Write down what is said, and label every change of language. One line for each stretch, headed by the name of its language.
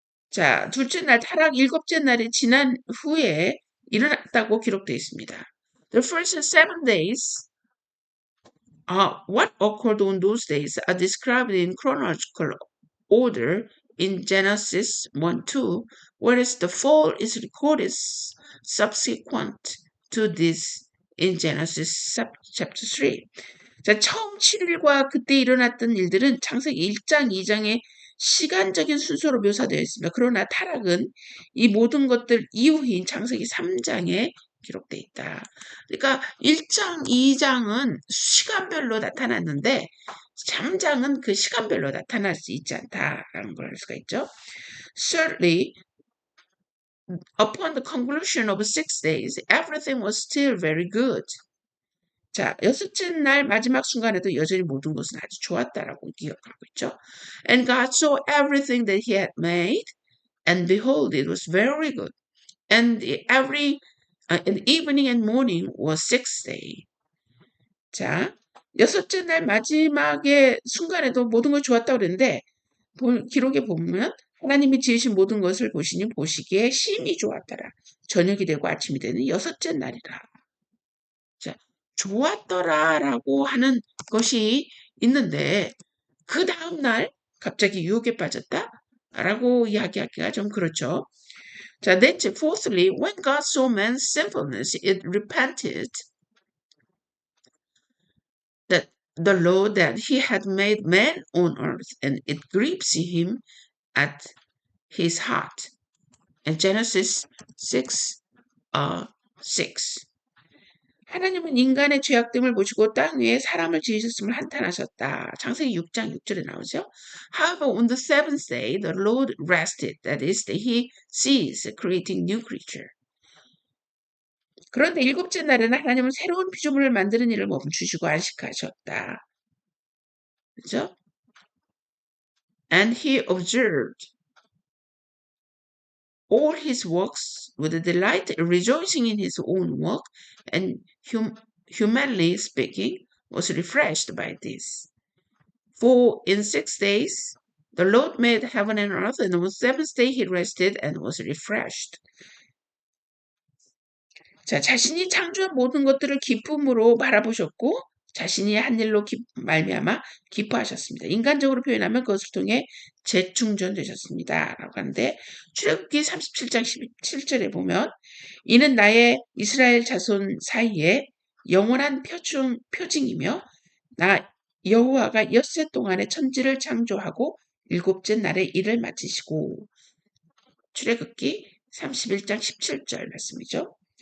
Korean: 자, 둘째 날 타락 일곱째 날이 지난 후에 일어났다고 기록되어 있습니다.
English: The first 7 days, what occurred on those days are described in chronological order in Genesis 1-2, whereas the fall is recorded subsequent to this in Genesis chapter 3.
Korean: 자, 처음 7일과 그때 일어났던 일들은 창세기 1장, 2장의 시간적인 순서로 묘사되어 있습니다. 그러나 타락은 이 모든 것들 이후인 창세기 3장에 기록되어 있다. 그러니까 1장, 2장은 시간별로 나타났는데 3장은 그 시간별로 나타날 수 있지 않다라는 걸 알 수가 있죠.
English: Certainly, upon the conclusion of 6 days, everything was still very good.
Korean: 자, 여섯째 날 마지막 순간에도 여전히 모든 것은 아주 좋았다라고 기억하고 있죠.
English: And God saw everything that he had made, and behold, it was very good. And and evening and morning was sixth day.
Korean: 자, 여섯째 날 마지막의 순간에도 모든 것이 좋았다고 그랬는데 기록에 보면 하나님이 지으신 모든 것을 보시니 보시기에 심히 좋았더라. 저녁이 되고 아침이 되는 여섯째 날이라. 자, 좋았더라라고 하는 것이 있는데 그 다음 날 갑자기 유혹에 빠졌다라고 이야기하기가 좀 그렇죠. 자, 넷째,
English: fourthly, when God saw man's sinfulness, it repented that the law that he had made man on earth, and it grieves him at his heart. And Genesis 6, 6.
Korean: 하나님은 인간의 죄악됨을 보시고 땅 위에 사람을 지으셨음을 한탄하셨다. 창세기 6장 6절에 나오죠.
English: However, on the seventh day, the Lord rested. That is, he ceased creating new creature.
Korean: 그런데 일곱째 날에는 하나님은 새로운 피조물을 만드는 일을 멈추시고 안식하셨다. 그죠?
English: And he observed all his works with delight, rejoicing in his own work, and humanly speaking, was refreshed by this. For in 6 days the Lord made heaven and earth, and on the seventh day he rested and was refreshed.
Korean: 자, 자신이 창조한 모든 것들을 기쁨으로 바라보셨고 자신이 한 일로 말미암아 기뻐하셨습니다. 인간적으로 표현하면 그것을 통해 재충전되셨습니다. 라고 하는데 출애굽기 37장 17절에 보면 이는 나의 이스라엘 자손 사이에 영원한 표징이며 나 여호와가 엿새 동안에 천지를 창조하고 일곱째 날에 일을 마치시고 출애굽기 31장 17절 말씀이죠.